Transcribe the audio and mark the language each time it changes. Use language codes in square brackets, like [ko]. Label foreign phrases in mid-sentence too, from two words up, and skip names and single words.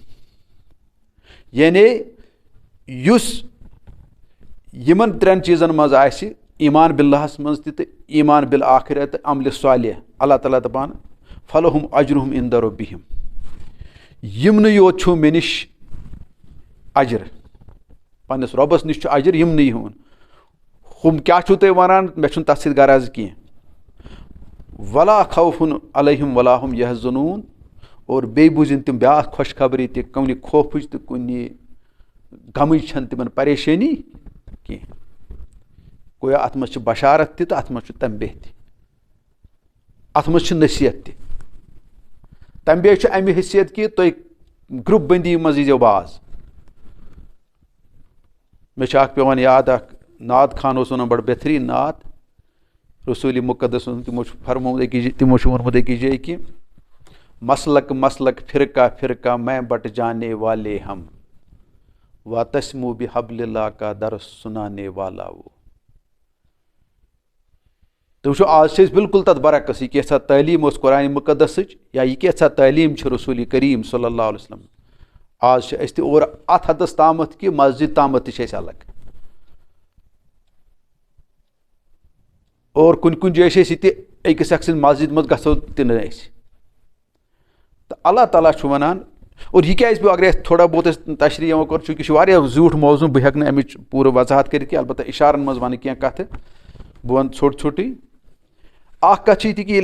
[ks] یعنی یُس یِمن 3 چیٖزن منٛز آسہِ ایٖمان بِاللہس منٛز تہِ تہٕ ایٖمان بالآخرہ تہٕ عملِ صالح اللہ تعالیٰ دَپان [ar] فلہُم اجرہُم عند ربہم [ks] یِمنٕے یوت چھُ مےٚ نِش اجر پنٛنِس رۄبس نِش چھُ اجر یِمنٕے ہُنٛد ہُم کیٛاہ چھُو تُہۍ وَنان مےٚ چھُنہٕ تَتھ سۭتۍ غرض کینٛہہ [ar] ولا خوفُن علیہم ولا ہُم یحزنوٗن [ks] اور بیٚیہِ بوٗزِنۍ تِم بیٛاکھ خۄشخبری تہِ کُنہِ خوفٕچ تہٕ کُنہِ غمٕچ چھَنہٕ تِمن پریشٲنی کینٛہہ گویا اَتھ منٛز چھِ بشارت تہِ تہٕ اَتھ منٛز چھُ تنبیہ تہِ اَتھ منٛز چھِ نصیحت تہِ تنبیہ چھُ اَمہِ حیثیت کہِ تُہۍ گرُپ بٔنٛدی منٛز ییٖزیو باز مےٚ چھُ اکھ پیٚوان یاد اکھ نعت خان اوس وَنان بڑٕ بہتریٖن نعت رسوٗلِ مُقدس تِمو چھُ فرمومُت تِمو چھُ ووٚنمُت أکِس جایہِ کہِ [ur] مسلک مسلک فرقہ فرقہ میں بٹ جانے والے ہم وا تسمو بحبل اللہ کا درس سنانے والا وہ [ks] تُہۍ وٕچھو آز چھِ أسۍ بالکل تَتھ برعکس یہِ کیٛاہ تعلیٖم ٲس قرآنِ مُقدسٕچ یا یہِ کیٛاہ تعلیٖم چھِ رسوٗلِ کریٖم [ar] صلی اللہ علیہ وسلم [ks] آز چھِ أسۍ تہِ اور اَتھ حدس تامَتھ کہِ مسجد تامَتھ تہِ چھِ أسۍ الگ اور کُنہِ کُنہِ جایہِ چھِ أسۍ یہِ تہِ أکِس اکھ سٕنٛدِ مسجد منٛز گژھو تہِ نہٕ أسۍ تہٕ اللہ تعالیٰ چھُ وَنان اور یہِ کیٛازِ پیٚو اگرے اَسہِ [ur] تھوڑا بہت [ks] أسۍ تشریح یِمو کوٚر چوٗنٛکہِ یہِ چھُ واریاہ زیوٗٹھ موضوٗع بہٕ ہٮ۪کہٕ نہٕ اَمِچ پوٗرٕ وضاحت کٔرِتھ کینٛہہ البتہ اِشارن منٛز وَنہٕ کینٛہہ کَتھٕ بہٕ وَنہٕ ژھوٚٹ ژھوٚٹٕے اکھ کَتھ چھِ یہِ تہِ کہِ ییٚلہِ